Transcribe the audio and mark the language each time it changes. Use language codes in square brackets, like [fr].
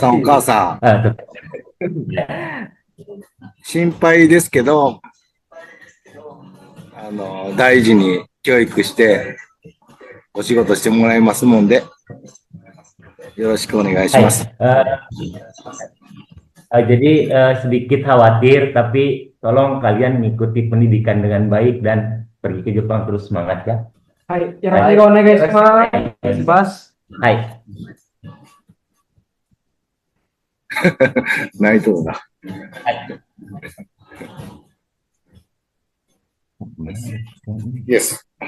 [ja] 父さん、お母さん、 Ah, tuh. 心配ですけど、大事に教育してお仕事してもらいますもんで、よろしくお願いします。 [id] Jadi sedikit khawatir, tapi tolong kalian mengikuti pendidikan dengan baik dan pergi ke Jepang terus semangat ya. [ja] はい、よろしくお願いします。 Hai. 泣いとるな。 [en] Yes.